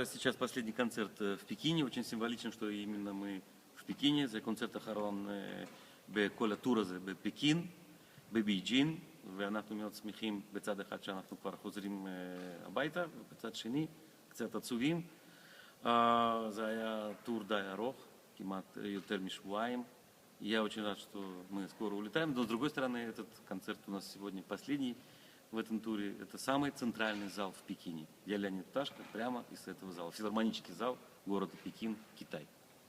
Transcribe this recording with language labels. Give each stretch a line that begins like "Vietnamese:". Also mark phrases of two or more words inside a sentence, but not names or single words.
Russian: сейчас последний концерт в Пекине. Очень символично, что именно мы в Пекине.
Hebrew: זה קונצרט האחרון בכל הטור הזה בפקין, בבייג'ין, ואנחנו מאוד שמחים בצד אחד שאנחנו כבר חוזרים הביתה, ובצד שני קצת עצובים. זה היה טור די ארוך, כמעט יותר משבועיים.
Russian: Я очень рад, что мы скоро улетаем, но с другой стороны, этот концерт у нас сегодня последний в этом туре. Это самый центральный зал в Пекине. Я Леонид Пташка, прямо из этого зала. Филармонический зал города Пекин, Китай.